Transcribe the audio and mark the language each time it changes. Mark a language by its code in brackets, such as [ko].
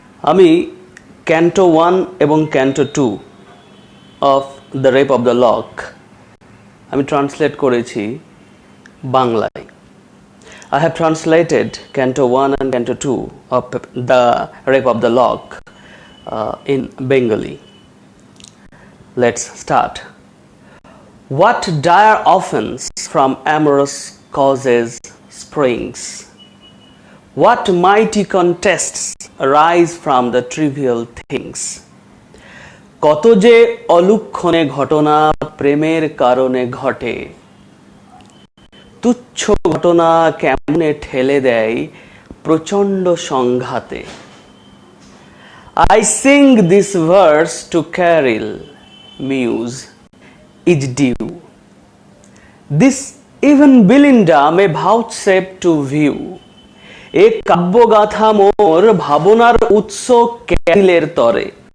[bn] আমি ক্যান্টো 1 এবং canto 2 of the rape of the lock আমি ট্রান্সলেট করেছি বাংলায়। [en] I have translated Canto 1 and Canto 2 of The Rape of the Lock in Bengali. Let's start. What dire offense from amorous causes springs? What mighty contests arise from the trivial things? [bn] কত যে অলুক্ষণে ঘটনা প্রেমের কারণে ঘটে, তুচ্ছ ঘটনা কেমনে ঠেলে দেয় প্রচণ্ড সংঘাতে। [en] I sing this verse to Caril, muse, is due. This even Belinda may vouchsafe to view. [bn] এ কাব্যগাথা মোর ভাবনার উৎস ক্যারিলের তরে।